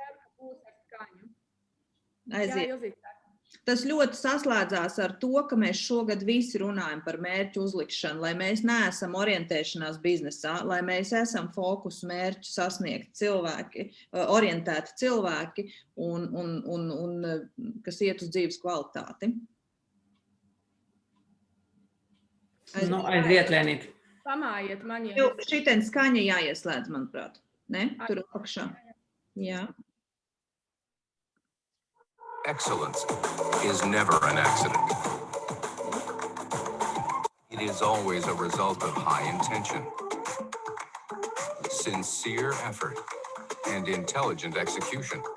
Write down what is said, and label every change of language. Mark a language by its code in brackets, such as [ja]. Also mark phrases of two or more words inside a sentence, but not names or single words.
[lv] Tas ļoti saslēdzās ar to, ka mēs šogad visi runājam par mērķu uzlikšanu, lai mēs neesam orientēšanās biznesā, lai mēs esam fokusu mērķu sasniegt cilvēki, orientēti cilvēki un kas iet uz dzīves kvalitāti. Aiziet, Lienīt. Pamājiet man, ja... Šitien skaņa jāieslēdz, manuprāt. Ne? Tur apakšā. Jā. [en] Excellence is never an accident. It is always a result of high intention, sincere effort, and intelligent execution.